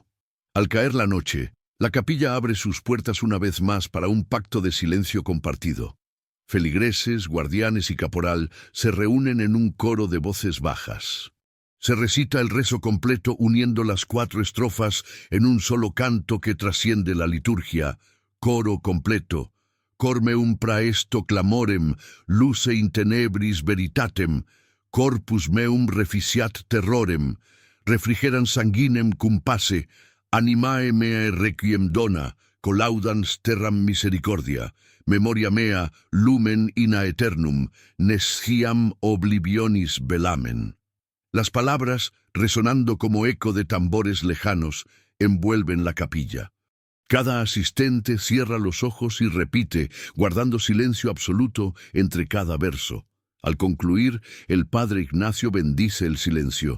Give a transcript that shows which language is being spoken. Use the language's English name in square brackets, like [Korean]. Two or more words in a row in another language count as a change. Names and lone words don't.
[Spanish] Al caer la noche, la capilla abre sus puertas una vez más para un pacto de silencio compartido. Feligreses, guardianes y caporal se reúnen en un coro de voces bajas. Se recita el rezo completo uniendo las 4 estrofas en un solo canto que trasciende la liturgia. Coro completo. [Latin] Cor meum praesto clamorem, luce in tenebris veritatem, corpus meum reficiat terrorem, refrigeran sanguinem cum pace, animae meae requiem dona, colaudans terram misericordia, memoria mea lumen in aeternum, nesciam oblivionis velamen. [Spanish] Las palabras, resonando como eco de tambores lejanos, envuelven la capilla. Cada asistente cierra los ojos y repite, guardando silencio absoluto entre cada verso. Al concluir, el padre Ignacio bendice el silencio.